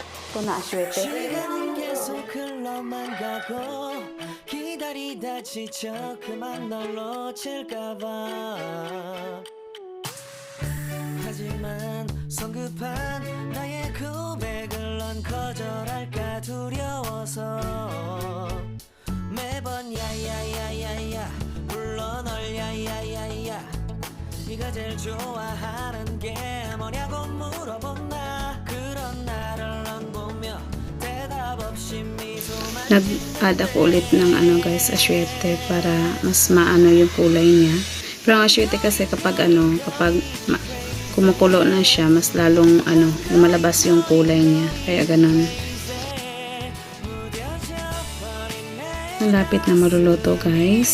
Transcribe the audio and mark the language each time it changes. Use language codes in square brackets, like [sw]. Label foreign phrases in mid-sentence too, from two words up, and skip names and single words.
[tl] Ito na aswete. [ko] 시간은 계속 흘러만 가고 기다리다 지쳐 그만 널 놓칠까봐 하지만 성급한 나의 고백을 넌 거절할까 두려워서 매번 야야야야야 불러 널 야야야야 네가 제일 좋아하는 게 뭐냐고 물어본다 그런 나를 넌 보며 대답 없이 미소만 [tl] Nag-add ako ulit ng ano guys, asyete para mas maano yung kulay niya. Pero ang asyete kasi kapag kumukulo na siya, mas lalong lumalabas yung kulay niya. Kaya ganun. Malapit na maruluto guys.